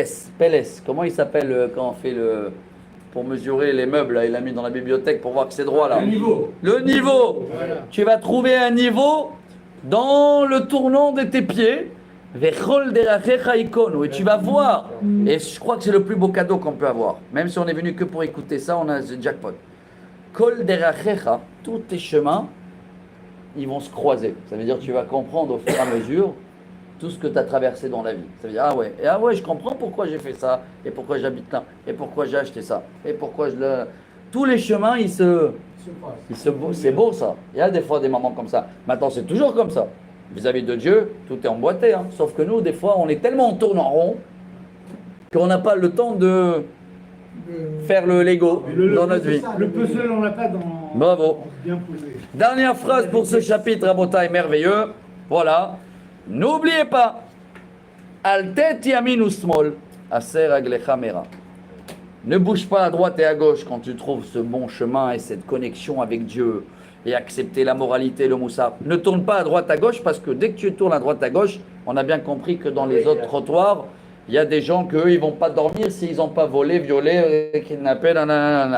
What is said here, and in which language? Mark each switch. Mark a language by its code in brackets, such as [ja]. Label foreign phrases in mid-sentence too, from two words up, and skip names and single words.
[fr] Comment il s'appelle quand on fait pour mesurer les meubles, là, il l'a mis dans la bibliothèque pour voir que c'est droit là. Le niveau. Voilà. Tu vas trouver un niveau dans le tournant de tes pieds. Et tu vas voir. Et je crois que c'est le plus beau cadeau qu'on peut avoir. Même si on est venu que pour écouter ça, on a le jackpot. [he] כל דרכיך, [fr] tous tes chemins, ils vont se croiser. Ça veut dire que tu vas comprendre au fur et à mesure tout ce que tu as traversé dans la vie. Ça veut dire, ah ouais, je comprends pourquoi j'ai fait ça, et pourquoi j'habite là, et pourquoi j'ai acheté ça, et pourquoi tous les chemins, c'est beau ça. Il y a des fois des moments comme ça. Maintenant, c'est toujours comme ça. Vis-à-vis de Dieu, tout est emboîté. Hein. Sauf que nous, des fois, on est tellement en tourne en rond qu'on n'a pas le temps de faire le Lego dans notre vie. Le puzzle, on l'a pas dans... Bravo. Bien posé. Dernière phrase pour ce chapitre, Rabotai, merveilleux. Voilà. N'oubliez pas. [he] אל תט ימין ושמאל הסר רגלך מרע. [fr] Ne bouge pas à droite et à gauche quand tu trouves ce bon chemin et cette connexion avec Dieu et accepter la moralité, le moussard. Ne tourne pas à droite à gauche parce que dès que tu tournes à droite à gauche, on a bien compris que dans les autres trottoirs, il y a des gens qu'eux, ils ne vont pas dormir s'ils n'ont pas volé, violé, kidnappé, nanana.